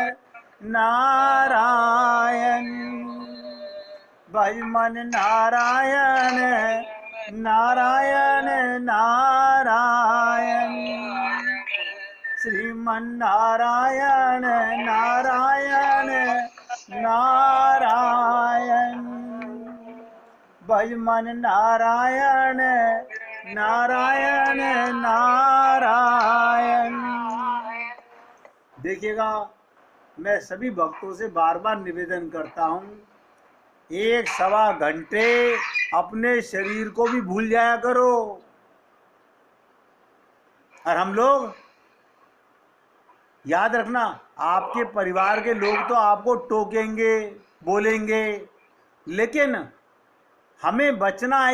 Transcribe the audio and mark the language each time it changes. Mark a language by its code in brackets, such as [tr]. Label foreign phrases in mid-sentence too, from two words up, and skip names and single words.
[hi] नारायण, भज मन नारायण नारायण नारायण, श्रीमन्नारायण नारायण नारायण, भज मन नारायण नारायण नारायण। देखिएगा, मैं सभी भक्तों से बार बार निवेदन करता हूँ, 1-1.25 घंटे अपने शरीर को भी भूल जाया करो। और हम लोग याद रखना, आपके परिवार के लोग तो आपको टोकेंगे, बोलेंगे, लेकिन हमें बचना है।